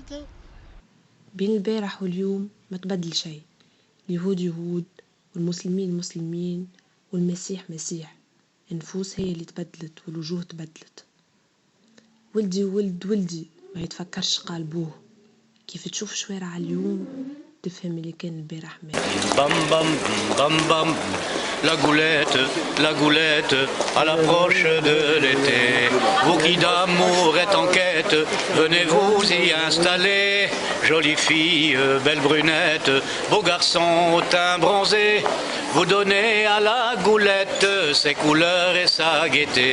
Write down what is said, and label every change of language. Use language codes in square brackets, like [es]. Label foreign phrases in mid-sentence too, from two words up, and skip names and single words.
[ar] بين البارح واليوم ما تبدل شيء، اليهود يهود والمسلمين مسلمين والمسيح مسيح، النفوس هي اللي تبدلت والوجوه تبدلت. ولدي ولدي ما يتفكرش قال بوه، كيف تشوف شوارع اليوم تفهم اللي كان البارح مات. [fr] Bam bam bam bam, la goulette, à l'approche de l'été. Vous qui d'amour êtes en quête, venez vous y installer. Jolie fille, belle brunette, beau garçon au teint bronzé. Vous donnez à la goulette ses couleurs et sa gaieté.